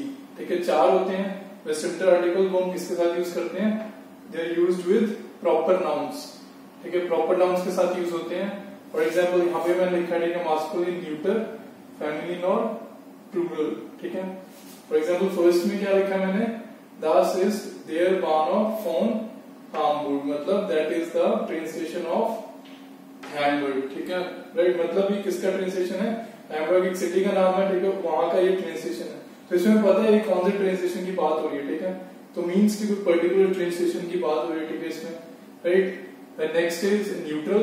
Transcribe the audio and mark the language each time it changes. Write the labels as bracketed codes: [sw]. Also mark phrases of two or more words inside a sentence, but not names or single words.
[hi] ठीक है, चार होते हैं बेस्टिम्ड आर्टिकल. वो हम किसके साथ यूज करते हैं? [en] They are used with proper nouns. [hi] ठीक है, [en] proper nouns [hi] के साथ यूज होते हैं. [en] for example [hi] यहाँ पे मैंने लिखा है [en] masculine, neuter, feminine [hi] और प्लूरल. ठीक है, [en] for example first [hi] में क्या लिखा मैंने? [de] Das ist der Bahnhof von Hamburg. [en] मतलब that is the train station of Hamburg. [hi] ठीक है, राइट. मतलब ये किसका [en] train station [hi] है? हैम्बर्ग एक सिटी का नाम है. ठीक है, वहां का ये ट्रेन स्टेशन है. तो इसमें पता है कौन से [en] train station [hi] की बात हो रही है. ठीक है, तो मीन्स की कोई [en] particular train station [hi] की बात हो रही है. ठीक है, इसमें, राइट. [en] next is neutral.